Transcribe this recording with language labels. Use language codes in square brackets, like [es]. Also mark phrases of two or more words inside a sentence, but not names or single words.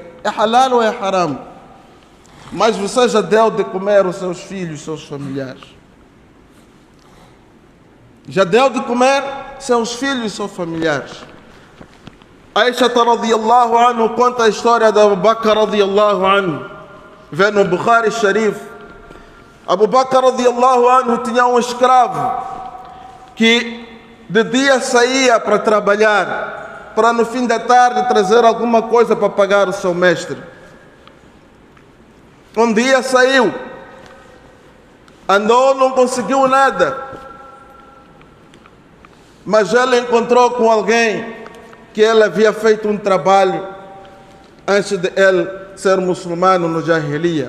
[pt] É halal ou é haram? Mas você já deu de comer os seus filhos, seus familiares? Já deu de comer seus filhos e seus familiares? Aisha [ar] رضي الله عنه [pt] conta a história de Abu Bakr [ar] رضي الله عنه. [pt] Vê no Bukhari Sharif. Abu Bakr [ar] رضي الله عنه [pt] tinha um escravo que de dia saía para trabalhar, para no fim da tarde trazer alguma coisa para pagar o seu mestre. Um dia saiu, andou, não conseguiu nada, mas ele encontrou com alguém que ele havia feito um trabalho antes de ele ser muçulmano no Jahiliya.